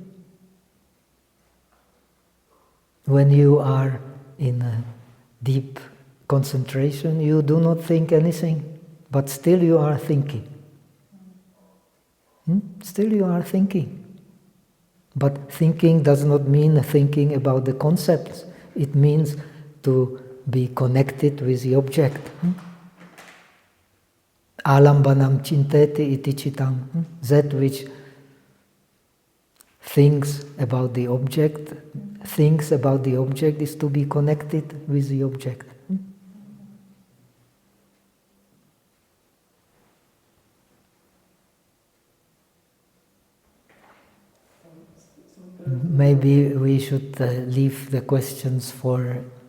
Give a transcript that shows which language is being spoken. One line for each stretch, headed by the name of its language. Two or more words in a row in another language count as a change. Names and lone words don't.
English: When you are in a deep concentration, you do not think anything, but still you are thinking. Still you are thinking. But thinking does not mean thinking about the concepts. It means to be connected with the object.
Pali: Alambanam chinteti iti chitam.
English: That which thinks about the object is to be connected with the object. Maybe we should leave the questions for...